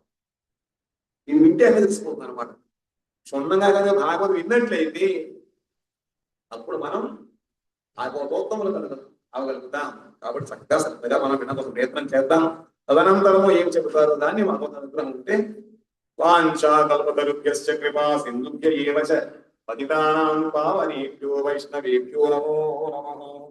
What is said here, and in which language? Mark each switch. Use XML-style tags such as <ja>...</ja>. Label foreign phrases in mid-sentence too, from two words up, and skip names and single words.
<te>ఇది వింటే అనేది తెలుసుకుంటుంది అనమాట. క్షుణ్ణంగా కనుక భాగవతం విన్నట్లయితే అప్పుడు మనం భాగవతోత్తములు అవగలుగుతాం. కాబట్టి చక్కగా శ్రద్ధగా మనం విన్న కోసం ప్రయత్నం చేద్దాం.</te> <sa>తదనంతరము ఏం చెబుతారు దాన్ని భగవద్ అనుగ్రహం ఉంటే వాంఛా కల్పతరుభ్యశ్చ కృపా సింధుభ్య ఏవ చ పతితానాం పావనేభ్యో వైష్ణవేభ్యో నమో నమః.</sa>